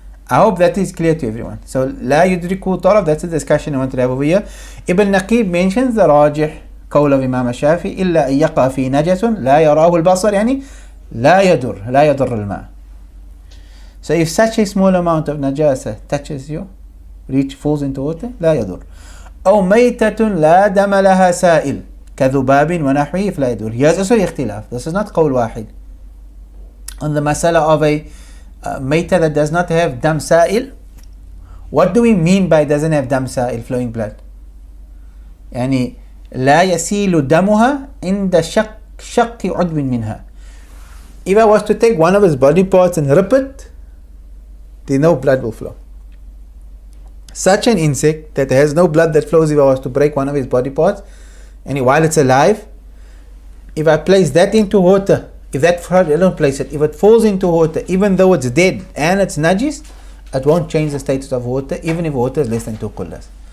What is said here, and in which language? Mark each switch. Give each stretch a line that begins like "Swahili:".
English: I hope that is clear to everyone. So,
Arabic: la yudriku taraf,
English: that's the discussion I want to have over here. Ibn Naqib mentions the rajih qawl of Imam Shafi,
Arabic: illa an yaqa fi najasun, la yarahu al-basar, yani, la yadur al-ma.
English: So, if such a small amount of najasa touches you, falls into water,
Arabic: la yadur. أو ميتة لا دم لها سائل كذباب ونحوه فلا يدور.
English: Here's also اختلاف. This is not
Arabic: قول واحد.
English: On the masala of a mayta that does not have dam sa'il, what do we mean by doesn't have dam sa'il, flowing blood?
Arabic: يعني لا يسيل دمها عند شق عضو منها.
English: If I was to take one of his body parts and rip it, then no blood will flow. Such an insect that has no blood that flows, if I was to break one of his body parts, and while it's alive, if I place that into water, if it falls into water, even though it's dead and it's najis, it won't change the status of water, even if water is less than 2 qullas.